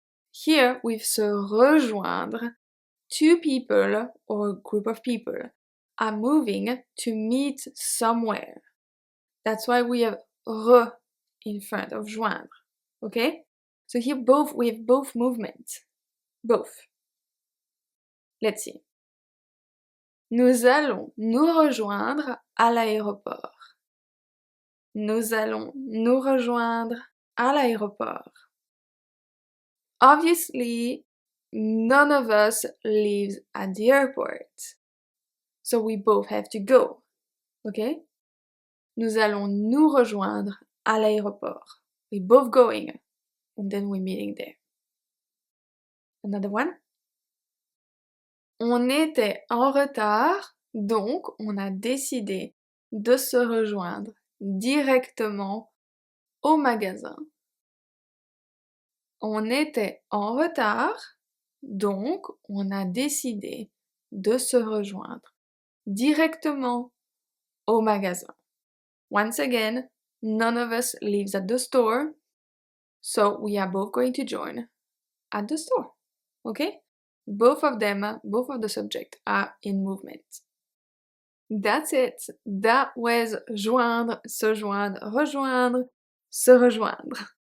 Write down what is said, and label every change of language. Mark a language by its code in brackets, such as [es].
[en] Here, with se rejoindre, two people or a group of people are moving to meet somewhere. That's why we have re in front of joindre. Okay? So here we have both movements. Both. Let's see. [fr] Nous allons nous rejoindre à l'aéroport. Nous allons nous rejoindre à l'aéroport. [en] Obviously, none of us lives at the airport. So we both have to go. Okay? [fr] Nous allons nous rejoindre à l'aéroport. [en] We're both going. And then we're meeting there. Another one. [fr] On était en retard, donc on a décidé de se rejoindre directement au magasin. On était en retard, donc on a décidé de se rejoindre directement au magasin. [en] Once again, none of us lives at the store, so we are both going to join at the store. Okay? Both of the subjects are in movement. That's it. That was joindre, se joindre, rejoindre, se rejoindre.